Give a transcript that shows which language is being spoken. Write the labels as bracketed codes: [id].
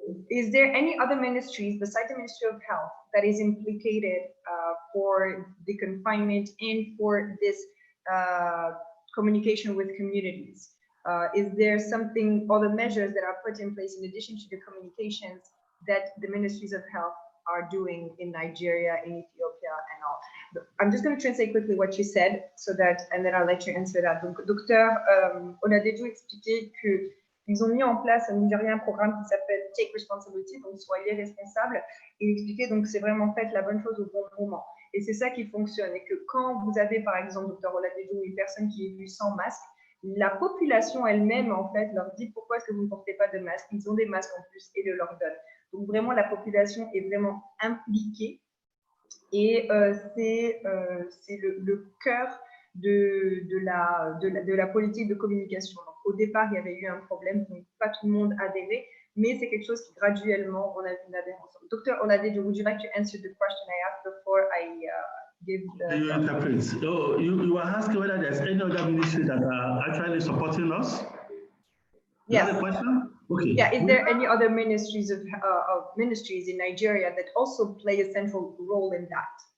[en] Is there any other ministries besides the Ministry of Health that is implicated for the confinement and for this communication with communities? Is there something, other measures that are put in place in addition to the communications that the ministries of health are doing in Nigeria, in Ethiopia, and all? I'm just going to translate quickly what you said, and then I'll let you answer that. [fr] Donc, docteur Oladejo expliquait qu'ils ont mis en place au Nigeria un programme qui s'appelle Take Responsibility, donc soyez responsables. Et il expliquait donc c'est vraiment fait la bonne chose au bon moment. Et c'est ça qui fonctionne. Et que quand vous avez par exemple, docteur Oladejo, une personne qui est vue sans masque, la population elle-même, en fait, leur dit pourquoi est-ce que vous ne portez pas de masque. Ils ont des masques en plus et le leur donnent. Donc, vraiment, la population est vraiment impliquée et c'est le cœur de la politique de communication. Donc, au départ, il y avait eu un problème, donc pas tout le monde adhérait, mais c'est quelque chose qui graduellement, on a vu une adhérence. [en] Dr. Oladejo, would you like to answer the question I asked before I give the... You interpret. So you were asking whether there's any other ministry that are actually supporting us? Yes. Is that the question? Okay. Yeah, is there any other ministries of ministries in Nigeria that also play a central role in that?